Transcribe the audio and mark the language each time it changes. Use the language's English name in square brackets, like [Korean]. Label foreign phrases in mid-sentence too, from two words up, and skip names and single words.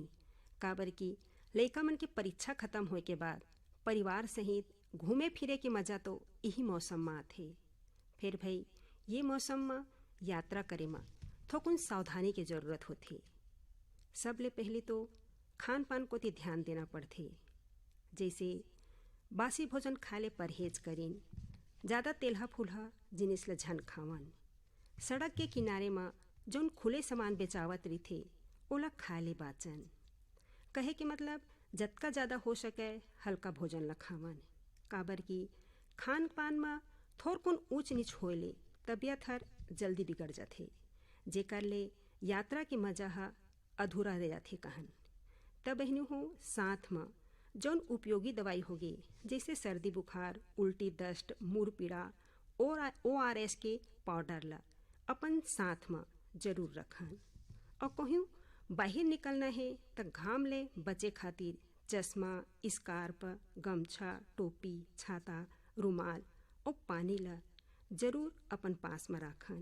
[Chhattisgarhi] काबर की लइका मन के परीक्षा खत्म होए के बाद परिवार सहित घूमे फिरे के मजा तो यही मौसम में आथे। फिर भाई ये मौसम में यात्रा करे में थोकुन सावधानी के जरूरत होथे। सब ले पहले तो खान पान को ती ध्यान देना पड़थे। जैसे बासी भोजन खाए ले परहेज करें, ज़्यादा तेलहा फुलहा जिनिस ल झन खावन। सड़क के किनारे में जौन खुले सामान बेचावत रहीथे ओला खाए ले बाचन। कहे के मतलब जतका ज़्यादा हो सके हल्का भोजन ल खावन। काबर की खान पान में थोरकुन ऊंच नीच होए ले तबीयत हर जल्दी बिगड़ जाथे, जेकर ले यात्रा के मजा हा अधूरा रह जाथे कहन। तब बहनी हो, साथ में जौन उपयोगी दवाई होगी जैसे सर्दी बुखार, उल्टी, दस्त, मुँह पीड़ा और ORS के पाउडर ला अपन साथ में जरूर रखन। और कहूँ बाहर निकलना है तो घाम ले बचे खातिर चश्मा, स्कार्फ, गमछा, टोपी, छाता, रुमाल और पानी ला जरूर अपन पास में रखन।